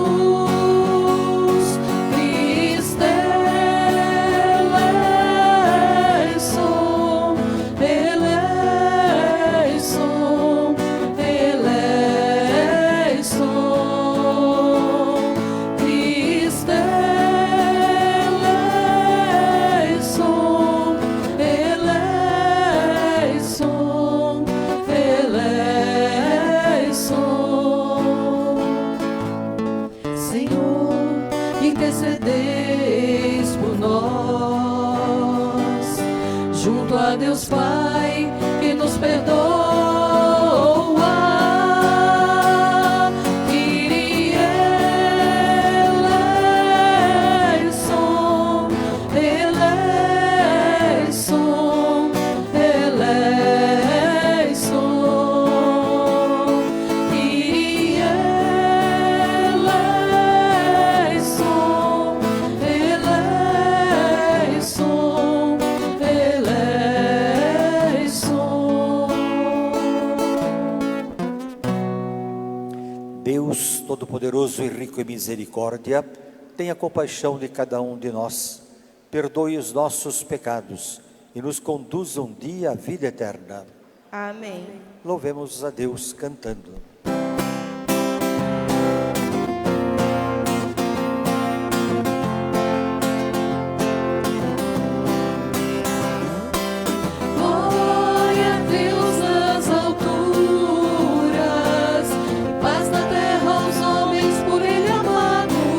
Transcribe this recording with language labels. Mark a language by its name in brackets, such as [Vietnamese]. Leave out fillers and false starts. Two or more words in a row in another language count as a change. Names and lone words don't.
[Greek] Χριστέ ελέησον, ελέησον, ελέησον. Χριστέ ελέησον, ελέησον, ελέησον. [Portuguese] Senhor, intercedeis por nós, junto a Deus Pai, que nos perdoa. [Greek] Κύριε ελέησον, ελέησον, ελέησον. Κύριε ελέησον, ελέησον, ελέησον. [Portuguese] Deus Todo-Poderoso e rico em misericórdia, tenha compaixão de cada um de nós, perdoe os nossos pecados e nos conduza um dia à vida eterna. Amém. Louvemos a Deus cantando. Glória a Deus nas alturas, paz na terra aos homens por Ele amados.